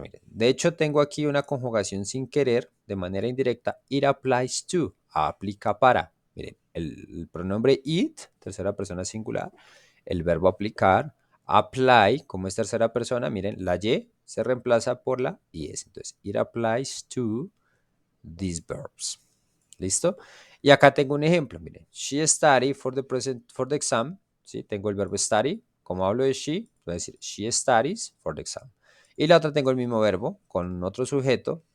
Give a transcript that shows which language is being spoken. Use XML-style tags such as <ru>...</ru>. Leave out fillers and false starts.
<es>Miren, de hecho, tengo aquí una conjugación sin querer, de manera indirecta. It applies to, aplica para. Miren, el pronombre it, tercera persona singular, el verbo aplicar, apply, como es tercera persona, miren, la Y se reemplaza por la IS.</es> <en>Entonces, it applies to these verbs.</en> <es>¿Listo? Y acá tengo un ejemplo, miren.</es> <en>She studied for the exam.</en> <es>¿Sí? Tengo el verbo study. Como hablo de she, voy a decir</es> <en>she studies for the exam.</en> <es>Y la otra tengo el mismo verbo con otro sujeto.</es>